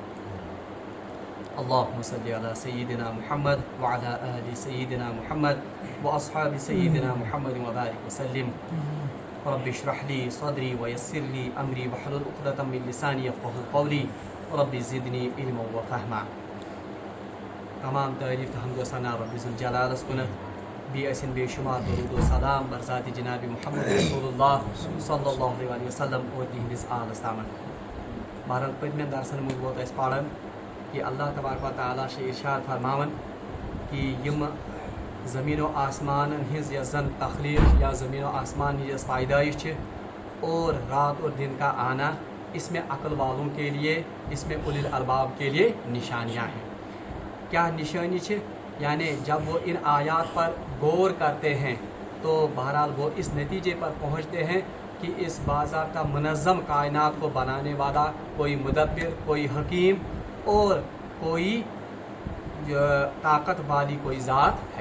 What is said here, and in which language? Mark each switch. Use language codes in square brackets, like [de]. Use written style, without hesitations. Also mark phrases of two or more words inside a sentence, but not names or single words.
[ar] اللهم صل على سيدنا محمد وعلى آل سيدنا محمد وأصحاب سيدنا محمد وبارك وسلم. رب اشرح لي صدري ويسر لي أمري واحلل عقدة من لساني يفقهوا قولي رب زدني علما وفهما. [ks] تمام تعریف حمد و ثنا رب ذوالجلال کُنتھ بیٚیہِ ٲسِن بے شمار درود و سلام بر ذات جناب محمد رسول اللہ [ar] صلی اللہ علیہ وسلم [ks] اور تہنٛدِس آلس تامَتھ. بہرحال پٔتمٮ۪ن درسن منٛز ووت اَسہِ پران کہ اللہ تبارک و تعالیٰ چھِ ارشاد فرماوان کہ یِم زمین و آسمان ہٕنٛز یۄس زن تخلیق یا زمین و آسمان ہٕنٛز یۄس پیدائش چھِ [ur] اور رات اور دن کا آنا اس میں [ks] عقل والوں کے لیے اس میں [ar] اولي الالباب [ur] کے لیے نشانیاں ہیں. کیا نشانی چھِ یعنی جب وہ ان آیات پر غور کرتے ہیں تو بہرحال وہ اس نتیجے پر پہنچتے ہیں کہ اس باضابطہ منظم کائنات کو بنانے والا کوئی مدبر کوئی حکیم اور کوئی طاقت والی کوئی ذات ہے.